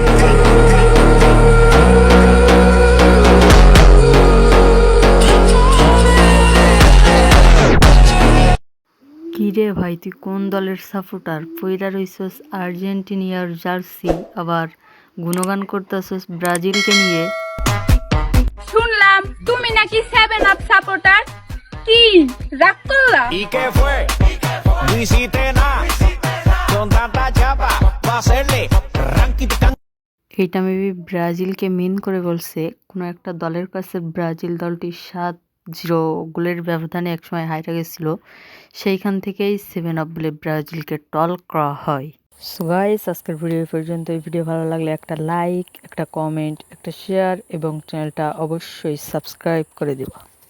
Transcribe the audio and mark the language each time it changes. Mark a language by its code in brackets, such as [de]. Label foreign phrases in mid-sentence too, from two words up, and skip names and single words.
[bn] কিরে ভাই, তুই কোন দলের সাপোর্টার? পইরা রইছস আর্জেন্টিনিয়ার জার্সি, আবার গুণগান করতেছস ব্রাজিলকে নিয়ে। শুনলাম তুমি নাকি 7 আপ সাপোর্টার, কি রাগ করলা? [es] ¿Y qué fue? No hiciste nada. Con tanta chapa, va a hacerle ranking. [bn] এইটা মেবি ব্রাজিলকে মিন করে বলছে। কোনো একটা দলের কাছে ব্রাজিল দলটি 7-0 গোলের ব্যবধানে একসময় হাইরা গেছিল, সেইখান থেকেই 7 আপ বলে ব্রাজিলকে টল করা হয়। [en] so guys, [bn] আজকের ভিডিও পর্যন্ত। এই ভিডিও ভালো লাগলে একটা লাইক, একটা কমেন্ট, একটা শেয়ার এবং চ্যানেলটা অবশ্যই সাবস্ক্রাইব করে দিবা।